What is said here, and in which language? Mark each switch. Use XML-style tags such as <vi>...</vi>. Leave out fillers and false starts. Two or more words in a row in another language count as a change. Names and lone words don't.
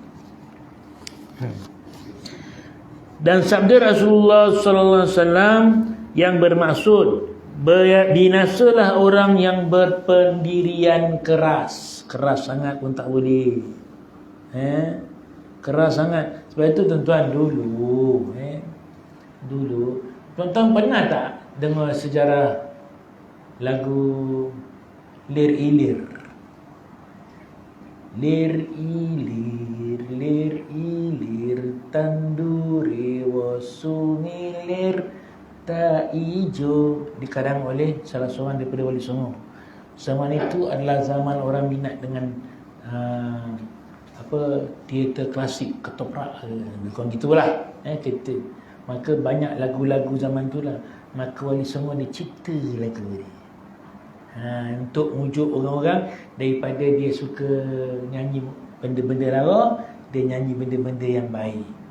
<ms>Dan sabda Rasulullah</ms> <ar>صلى الله عليه وسلم</ar> <ms>yang bermaksud binasalah orang yang berpendirian keras. Keras sangat pun tak boleh. Keras sangat. Sebab itu tuan-tuan dulu tuan-tuan pernah tak dengar sejarah lagu Lir Ilir?</ms> <jv>Lir ilir tanduri wasumilir tak ijo,</jv> <ms>dikarang oleh salah seorang daripada Wali Songo. Zaman itu adalah zaman orang minat dengan teater klasik, ketoprak, bukan gitulah. Kita maka banyak lagu-lagu zaman tu lah. Maka Wali Songo dia cipta lagu ni. Untuk mujuk orang-orang daripada dia suka nyanyi benda-benda lara, dia nyanyi benda-benda yang baik.</ms>